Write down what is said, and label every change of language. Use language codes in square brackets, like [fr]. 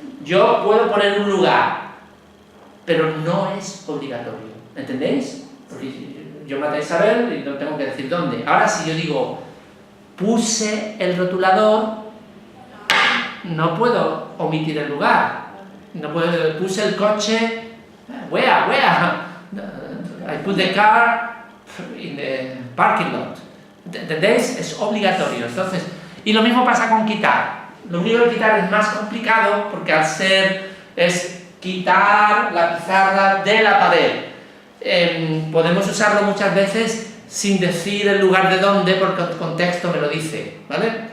[es] Yo puedo poner un lugar, pero no es obligatorio, ¿entendéis? Porque yo maté a Isabel y no tengo que decir dónde. Ahora si yo digo, puse el rotulador, no puedo omitir el lugar. No puedo, puse el coche, [en] where? I put the car in the parking lot. [es] ¿Entendéis? Es obligatorio. Entonces, y lo mismo pasa con quitar. Lo único de quitar es más complicado porque al ser es quitar la pizarra de la pared. Podemos usarlo muchas veces sin decir el lugar de dónde porque el contexto me lo dice, ¿vale?